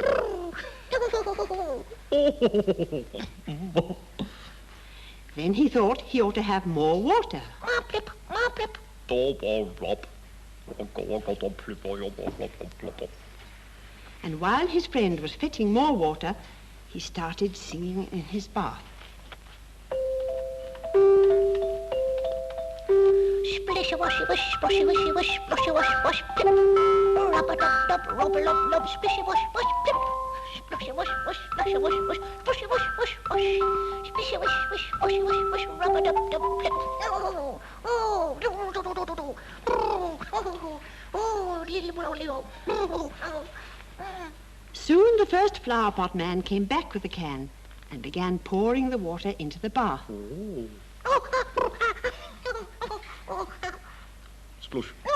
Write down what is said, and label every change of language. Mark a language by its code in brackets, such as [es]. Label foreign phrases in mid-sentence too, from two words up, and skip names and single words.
[en] Then he thought he ought to have more water. And while his friend was fetching more water, he started singing in his bath. Splishy washy wash, splashy washy wash, splashy wash wash, plip. Rub-a-dub-dub, rub-a-lub-lub, splishy wash wash, plip. Splashy wash wash, splashy wash wash, splashy wash wash wash. Splishy wash wash, washy wash wash, rub-a-dub-dub, plip. Soon the first flower pot man came back with the can and began pouring the water into the bath. Splush.